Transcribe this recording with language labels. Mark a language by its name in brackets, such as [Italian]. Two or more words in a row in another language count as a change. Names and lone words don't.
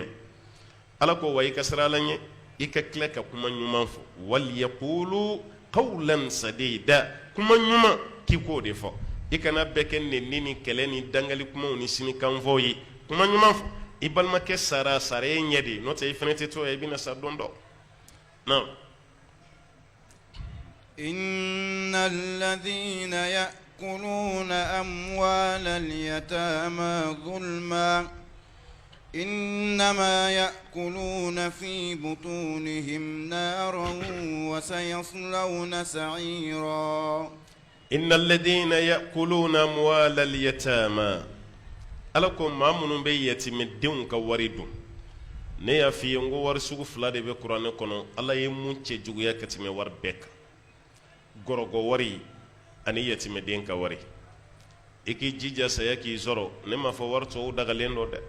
[Bambara] Ala ko wa i ka sira la ɲɛ, i ka tila ka kuma ɲuman fɔ. [Arabic] وليقولوا قولا سديدا, [Bambara] kuma ɲuman k'i k'o de fɔ. I kana bɛɛ kɛ nɛni ni kɛlɛ ni dangali kumaw ni sinikanfɔw ye. Kuma ɲuman fɔ. I balimakɛ sara e ɲɛ de, n'o tɛ i fɛnɛ tɛ to ye, i bɛna sa don dɔ. Non. [Arabic] إن الذين يأكلون أموال اليتامى ظلما إنما يأكلون في بطونهم نارا وسيصلون سعيرا. إن الذين يأكلون أموال اليتامى. [Bambara] Ala ko maa minnu bɛ yatiimɛdenw ka wari dun. Ne y'a f'i ye n ko wari sugu fila de bɛ kuranɛ kɔnɔ, Ala ye mun cɛ juguya ka tɛmɛ wari bɛɛ kan. Gɔrɔgɔ wari ani yatiimɛden ka wari. I k'i jija saya k'i sɔrɔ, ne m'a fɔ wari tɔw dagalen dɔ dɛ.